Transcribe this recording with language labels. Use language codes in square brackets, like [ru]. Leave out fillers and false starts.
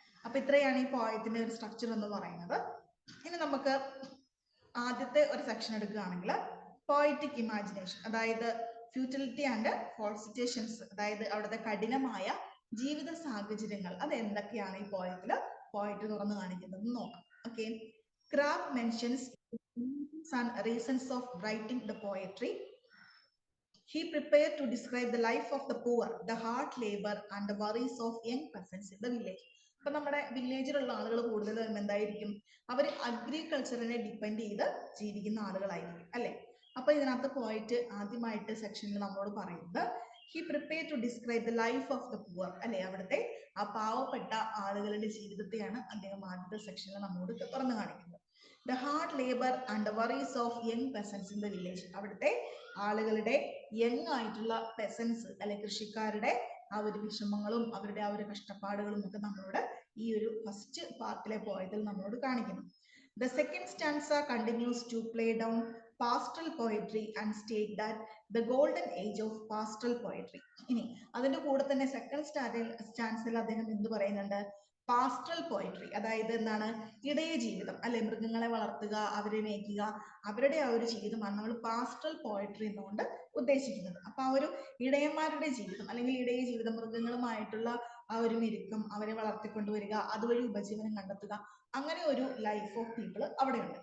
[ml] അപ്പൊ ഇത്രയാണ് ഈ പോയത്തിന്റെ ഒരു സ്ട്രക്ചർ എന്ന് പറയുന്നത്. ഇനി നമുക്ക് ആദ്യത്തെ ഒരു സെക്ഷൻ എടുക്കുകയാണെങ്കിൽ പോയറ്റിക് ഇമാജിനേഷൻ, അതായത് [en] futility and falsifications, [ml] അതായത് അവിടുത്തെ കഠിനമായ ജീവിത സാഹചര്യങ്ങൾ, അത് എന്തൊക്കെയാണ് ഈ പോയറ്റ് തുറന്നു കാണിക്കുന്നത് നോക്കാം. [en] Okay, Crabbe mentions reasons of writing the poetry. He prepared to describe the life of the poor, the hard labor and the worries of young peasants in the village. [ml] അപ്പൊ നമ്മുടെ വില്ലേജിലുള്ള ആളുകൾ കൂടുതലും എന്തായിരിക്കും? അവർ അഗ്രികൾച്ചറിനെ ഡിപ്പെൻഡ് ചെയ്ത് ജീവിക്കുന്ന ആളുകളായിരിക്കും, അല്ലെ? അപ്പൊ ഇതിനകത്ത് പോയിട്ട് ആദ്യമായിട്ട് സെക്ഷനിൽ നമ്മളോട് പറയുന്നത് [en] he prepare to describe the life of the poor, [ml] അല്ലെ അവിടുത്തെ ആ പാവപ്പെട്ട ആളുകളുടെ ജീവിതത്തെയാണ് അദ്ദേഹം ആദ്യത്തെ സെക്ഷനിൽ നമ്മളോട് തുറന്നു കാണിക്കുന്നത്. [en] The hard labour and the worries of young peasants in the village. [ml] അവിടുത്തെ ആളുകളുടെ യങ് ആയിട്ടുള്ള പെസൻസ്, അല്ലെ കൃഷിക്കാരുടെ ആ ഒരു വിഷമങ്ങളും അവരുടെ ആ ഒരു കഷ്ടപ്പാടുകളും ഒക്കെ നമ്മളോട് ഈ ഒരു ഫസ്റ്റ് പാർട്ടിലെ പോയതിൽ നമ്മളോട് കാണിക്കുന്നു. [en] The second stanza continues to play down pastoral poetry and state that the golden age of pastoral poetry. [ml] ഇനി അതിന്റെ കൂടെ തന്നെ സെക്കൻഡ് സ്റ്റാൻസിൽ അദ്ദേഹം എന്ത് പറയുന്നുണ്ട്? പാസ്റ്ററൽ പോയട്രി, അതായത് എന്താണ്? ഇടയ ജീവിതം, അല്ലെ മൃഗങ്ങളെ വളർത്തുക, അവരെ മേയ്ക്കുക, അവരുടെ ആ ഒരു ജീവിതമാണ് നമ്മൾ പാസ്റ്ററൽ പോയട്രി എന്നുകൊണ്ട് ഉദ്ദേശിക്കുന്നത്. അപ്പൊ ആ ഒരു ഇടയന്മാരുടെ ജീവിതം അല്ലെങ്കിൽ ഇടയ ജീവിതം, മൃഗങ്ങളുമായിട്ടുള്ള ആ ഒരു മെരുക്കം, അവരെ വളർത്തിക്കൊണ്ടുവരിക, അതുവഴി ഉപജീവനം കണ്ടെത്തുക, അങ്ങനെ ഒരു ലൈഫ് ഓഫ് പീപ്പിൾ അവിടെയുണ്ട്.